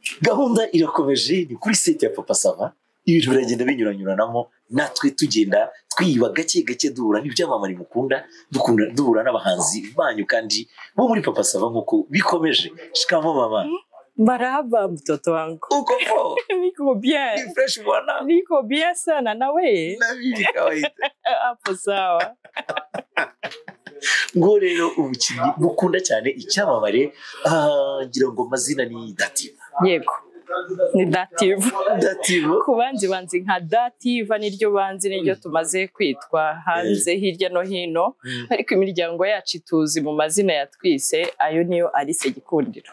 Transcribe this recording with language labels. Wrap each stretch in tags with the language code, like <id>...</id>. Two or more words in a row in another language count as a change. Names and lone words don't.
<rw>gahunda irakomeje ni kuri site ya Papa Sava ibintu biragenda binyuranyuranamo natwe tugenda twiba gake gake duhura n'ibyamamare mukunda duhura n'abahanzi banyu kandi bo muri Papa Sava nkuko bikomeje</rw> <sw>shikamo mama Marhaba mtoto wangu. uko po Niko bien. ni fresh bwana Niko bien sana na wewe. na mimi kawaida Hapo sawa.</sw> <rw>ngo rero ubukinnyi bukunda cyane icyamamare ngira ngo amazina ni Dativa Yego. Ni Dative. Dativa Ku banzi nka Dative niryo banzi niryo tumaze kwitwa hanze hirya no hino ariko imiryango yacu ituzi mu mazina yatwise ayo niyo Alice Gikundiro.</rw>